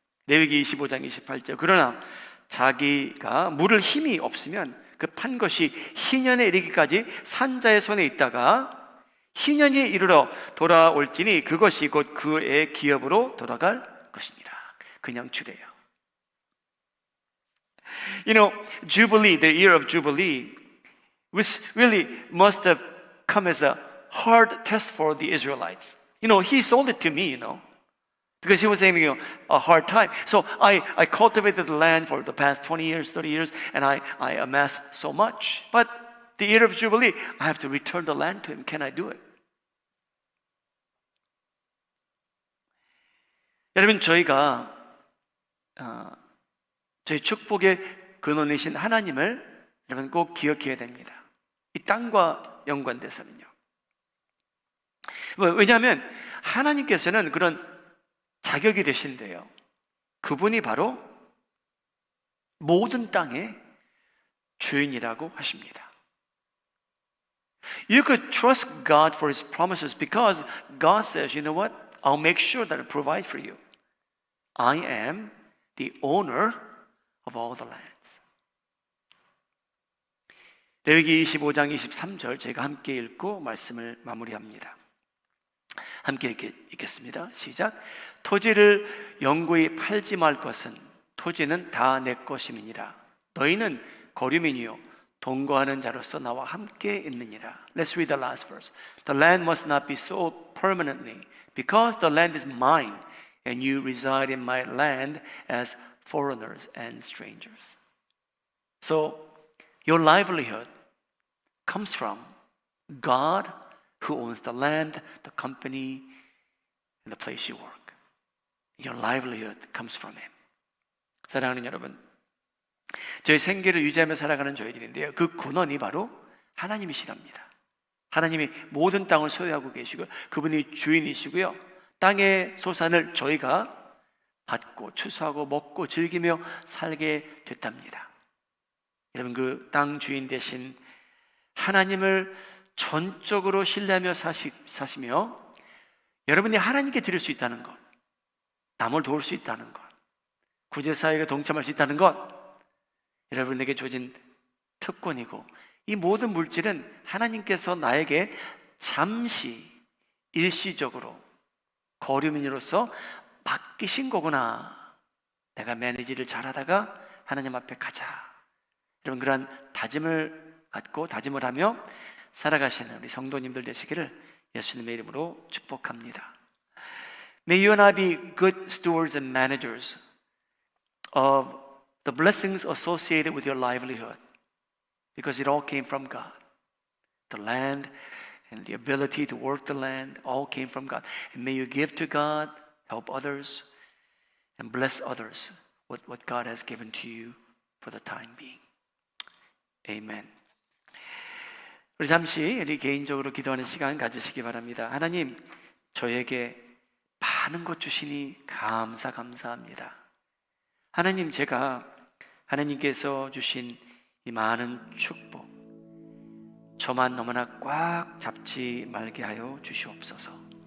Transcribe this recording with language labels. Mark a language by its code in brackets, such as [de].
[ko] 레위기 25장 28절. 그러나 자기가 물을 힘이 없으면 그 판 것이 희년에 이르기까지 산자의 손에 있다가 희년이 이르러 돌아올지니 그것이 곧 그의 기업으로 돌아갈 것이니라. 그냥 주래요. [en] You know, Jubilee, the year of Jubilee, which really must have come as a hard test for the Israelites. You know, he sold it to me, you know, because he was having a hard time. So I cultivated the land for the past 20 years, 30 years, and I amassed so much. But the year of Jubilee, I have to return the land to him. Can I do it? [ko] 여러분, 저희가 저희 축복의 근원이신 하나님을 여러분 꼭 기억해야 됩니다. 이 땅과 연관돼서는요. 왜냐하면 하나님께서는 그런 자격이 되신데요. 그분이 바로 모든 땅의 주인이라고 하십니다. [en] You could trust God for His promises because God says, you know what? I'll make sure that I provide for you. I am the owner of all the lands. [ko] 레위기 25장 23절 제가 함께 읽고 말씀을 마무리합니다. 함께 읽겠습니다. 시작. 토지를 영구히 팔지 말 것은 토지는 다 내 것임이니라. 너희는 거류민이요 동거하는 자로서 나와 함께 있느니라. [en] Let's read the last verse. The land must not be sold permanently because the land is mine and you reside in my land as foreigners and strangers. So your livelihood comes from God who owns the land, the company, and the place you work. Your livelihood comes from Him. [ko] 사랑하는 여러분, 저희 생계를 유지하며 살아가는 저희들인데요. 그 근원이 바로 하나님이시랍니다. 하나님이 모든 땅을 소유하고 계시고 그분이 주인이시고요. 땅의 소산을 저희가 받고 추수하고 먹고 즐기며 살게 됐답니다. 여러분, 그 땅 주인 되신 하나님을 전적으로 신뢰하며 사시며 여러분이 하나님께 드릴 수 있다는 것, 남을 도울 수 있다는 것, 구제사역에 동참할 수 있다는 것, 여러분에게 주어진 특권이고 이 모든 물질은 하나님께서 나에게 잠시 일시적으로 거류민으로서 맡기신 거구나. 내가 매니지를 잘하다가 하나님 앞에 가자. 여러분, 그러한 다짐을 갖고 다짐을 하며 살아가시는 우리 성도님들 되시기를 예수님의 이름으로 축복합니다. [en] May you and I be good stewards and managers of the blessings associated with your livelihood because it all came from God. The land and the ability to work the land all came from God. And may you give to God, help others, and bless others with what God has given to you for the time being. Amen. [ko] 우리 잠시 우리 개인적으로 기도하는 시간 가지시기 바랍니다. 하나님, 저에게 많은 것 주시니 감사합니다. 하나님, 제가 하나님께서 주신 이 많은 축복 저만 너무나 꽉 잡지 말게 하여 주시옵소서.